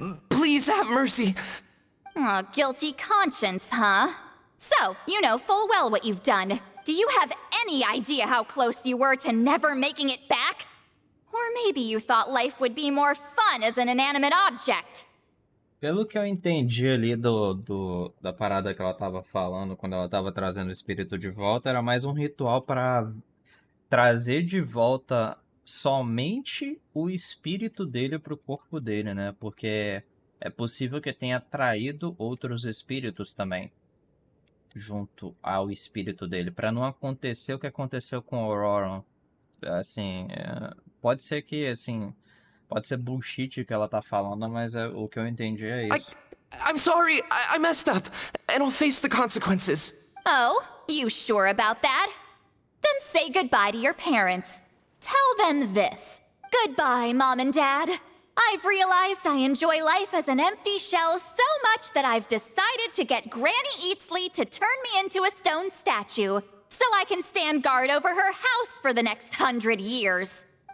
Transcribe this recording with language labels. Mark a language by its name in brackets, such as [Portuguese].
[English] Please have mercy! Oh, guilty conscience, huh? So, you know full well what you've done. Do you have any idea how close you were to never making it back? Or maybe you thought life would be more fun as an inanimate object. [Portuguese] Pelo que eu entendi ali da parada que ela tava falando quando ela tava trazendo o espírito de volta, era mais um ritual para trazer de volta somente o espírito dele pro corpo dele, né? Porque é possível que tenha traído outros espíritos também junto ao espírito dele, para não acontecer o que aconteceu com o Auron. Assim, pode ser que, assim, pode ser bullshit que ela tá falando, mas o que eu entendi é isso. [English] I'm sorry, I messed up, and I'll face the consequences. Oh, you sure about that? Then say goodbye to your parents. Tell them this. Goodbye, Mom and Dad. I've realized I enjoy life as an empty shell so much that I've decided to get Granny Eatsley to turn me into a stone statue, so I can stand guard over her house for the next 100 years.